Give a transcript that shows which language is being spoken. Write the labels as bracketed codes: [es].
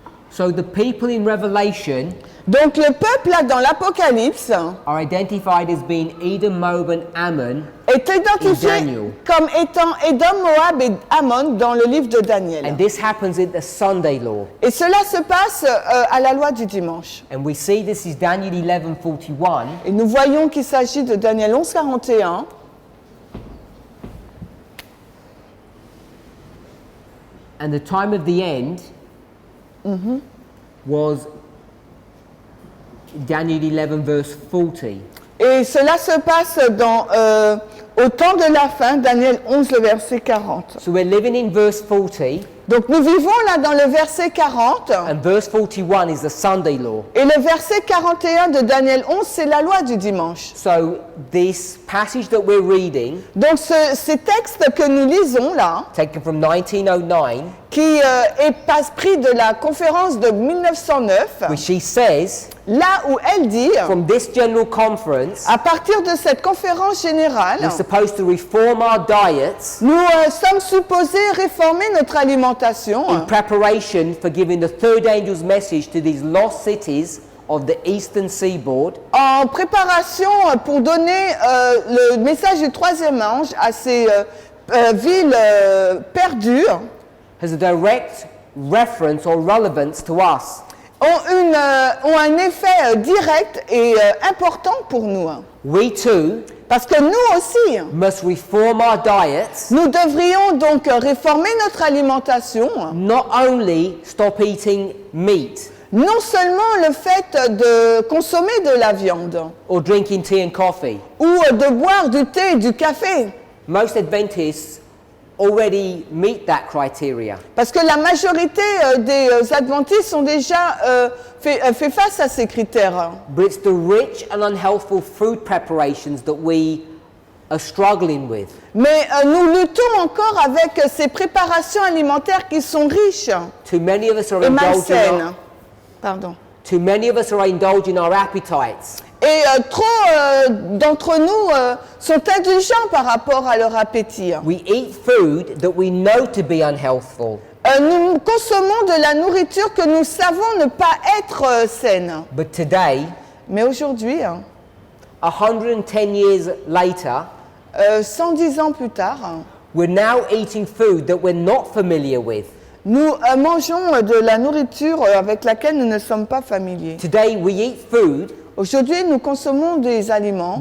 [en] So the people in Revelation [fr] Donc le peuple là dans l'Apocalypse [en] are identified as being Edom, Moab and Ammon. [fr] est identifié [en] Daniel. [fr] comme étant Édom, Moab et Ammon dans le livre de Daniel. [en] And this happens in the Sunday law. [fr] Et cela se passe à la loi du dimanche. [en] And we see this is Daniel 11:41. [fr] Et nous voyons qu'il s'agit de Daniel 11.41. [en] And the time of the end was Daniel 11 verse 40. [fr] Et cela se passe au temps de la fin, Daniel 11, le verset 40. [en] So we're living in verse 40, [fr] Donc nous vivons là dans le verset 40, [en] and verse 41 is the Sunday law. [fr] et le verset 41 de Daniel 11, c'est la loi du dimanche. [en] So this passage that we're reading, [fr] Donc ces textes que nous lisons là, [en] taken from 1909, [fr] qui est pris de la conférence de 1909, [en] which she says, [fr] là où elle dit, [en] from this general conference, [fr] à partir de cette conférence générale, [en] we're supposed to reform our diets [fr] nous sommes supposés réformer notre alimentation [en] in preparation for giving the third angel's message to these lost cities of the eastern seaboard, [fr] en préparation pour donner le message du troisième ange à ces villes perdues, [en] has a direct reference or relevance to us. [fr] ont un effet direct et important pour nous. [en] We too [fr] Parce que nous aussi, [en] must reform our diets, [fr] nous devrions donc réformer notre alimentation, [en] not only stop eating meat [fr] non seulement le fait de consommer de la viande [en] or drinking tea and coffee. [fr] ou de boire du thé et du café, [en] Most Adventists already meet that criteria. [fr] parce que la majorité des adventistes ont déjà fait face à ces critères. [en] But it's the rich and unhealthful food preparations that we are struggling with. [fr] Mais nous luttons encore avec ces préparations alimentaires qui sont riches [en] Too many of us are [fr] et [en] indulging [fr] malsaines. Pardon. [en] Too many of us are indulging our appetites. [fr] Et trop d'entre nous sont indulgents par rapport à leur appétit. [en] We eat food that we know to be unhealthful. [fr] Nous consommons de la nourriture que nous savons ne pas être saine. [en] But today, [fr] Mais aujourd'hui, [en] 110 years later, [fr] 110 ans plus tard, [en] we're now eating food that we're not familiar with. [fr] nous mangeons de la nourriture avec laquelle nous ne sommes pas familiers. [en] Today we eat food [fr] Aujourd'hui, nous consommons des aliments,